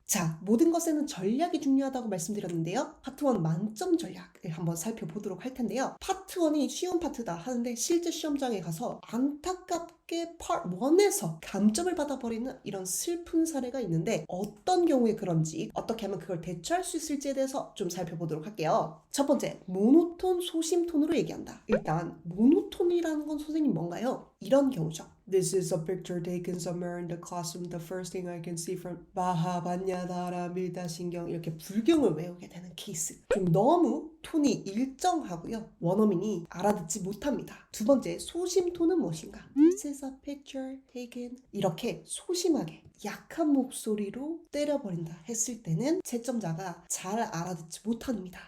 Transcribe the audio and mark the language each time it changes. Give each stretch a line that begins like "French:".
Korean: 자, 모든 것에는 전략이 중요하다고 말씀드렸는데요, 파트 1 만점 전략을 한번 살펴보도록 할 텐데요, 파트 1이 쉬운 파트다 하는데 실제 시험장에 가서 안타깝게 파트 1에서 감점을 받아버리는 이런 슬픈 사례가 있는데, 어떤 경우에 그런지, 어떻게 하면 그걸 대처할 수 있을지에 대해서 좀 살펴보도록 할게요. 첫 번째, 모노톤, 소심톤으로 얘기한다. 일단 모노톤이라는 건 선생님 뭔가요? 이런 경우죠.
English: This is a picture taken somewhere in the classroom. The first thing I can see from
Korean: 마하반야다라 밀다신경, 이렇게 불경을 외우게 되는 케이스. 좀 너무 톤이 일정하고요, 원어민이 알아듣지 못합니다. 두 번째, 소심톤은 무엇인가?
English: This is a picture taken,
Korean: 이렇게 소심하게 약한 목소리로 때려버린다 했을 때는 채점자가 잘 알아듣지 못합니다.